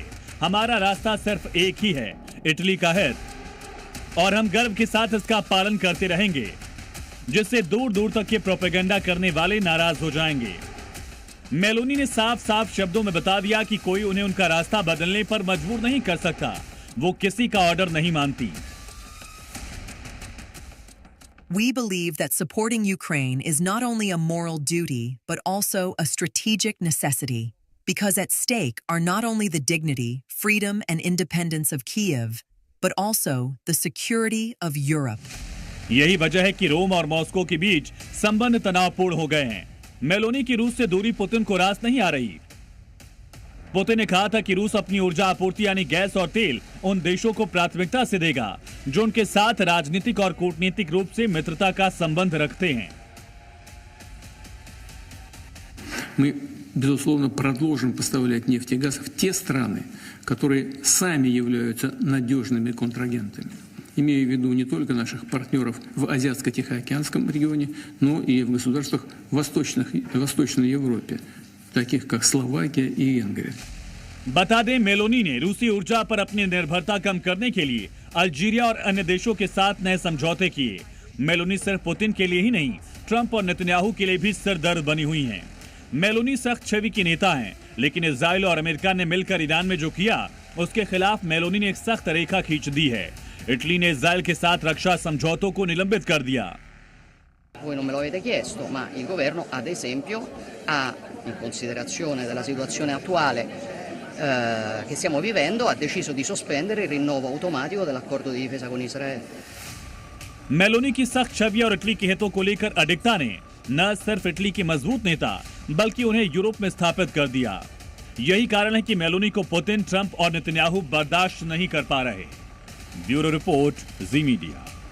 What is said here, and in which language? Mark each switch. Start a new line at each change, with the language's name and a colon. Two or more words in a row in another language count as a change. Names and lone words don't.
Hindi: हमारा रास्ता सिर्फ एक ही है, इटली का हित, और हम गर्व के साथ इसका पालन करते रहेंगे, जिससे दूर दूर तक के प्रोपेगेंडा करने वाले नाराज हो जाएंगे। मेलोनी ने साफ साफ शब्दों में बता दिया कि कोई उन्हें उनका रास्ता बदलने पर मजबूर नहीं कर सकता। वो किसी का ऑर्डर नहीं मानती।
English: We believe that supporting Ukraine is not only a moral duty, but also a strategic necessity, because at stake are not only the dignity, freedom, and independence of Kyiv, but also the security of Europe.
Hindi: यही वजह है कि रोम और मॉस्को के बीच संबंध तनावपूर्ण हो गए हैं। मेलोनी की रूस से दूरी पुतिन को रास नहीं आ रही। पुतिन ने कहा था कि रूस अपनी ऊर्जा आपूर्ति यानी गैस और तेल उन देशों को प्राथमिकता से देगा जो उनके साथ राजनीतिक और कूटनीतिक रूप से मित्रता का संबंध रखते हैं।
Russian: Мы, безусловно, продолжим поставлять нефть и газ в те страны, которые сами являются надежными контрагентами. Имею в виду не только наших партнеров в Азиатско-Тихоокеанском регионе, но и в государствах Восточной Европе, таких как Словакия и Венгрия.
Hindi: बता दें, मेलोनी ने रूसी ऊर्जा पर अपनी निर्भरता कम करने के लिए अल्जीरिया और अन्य देशों के साथ नए समझौते किए। मेलोनी सिर्फ पुतिन के लिए ही नहीं, ट्रंप और नेतन्याहू के लिए भी सरदर्द बनी हुई हैं। मेलोनी सख्त छवि की नेता हैं, लेकिन इजराइल और अमेरिका ने मिलकर ईरान में जो किया उसके खिलाफ मेलोनी ने एक सख्त रेखा खींच दी है। इटली ने इजराइल के साथ रक्षा समझौतों को निलंबित कर दिया।
Italian: Voi non me lo avete chiesto, ma il governo, ad esempio, ha, in considerazione della situazione attuale che stiamo vivendo, ha deciso di sospendere il rinnovo automatico dell'accordo di difesa con Israele.
Hindi: मेलोनी की सख्त छवि और इटली के हितों को लेकर अडिक्ता ने न सिर्फ इटली की मजबूत नेता बल्कि उन्हें यूरोप में स्थापित कर दिया। यही कारण है कि मेलोनी को पुतिन, ट्रंप और नेतन्याहू बर्दाश्त नहीं कर पा रहे। ब्यूरो रिपोर्ट, जी मीडिया।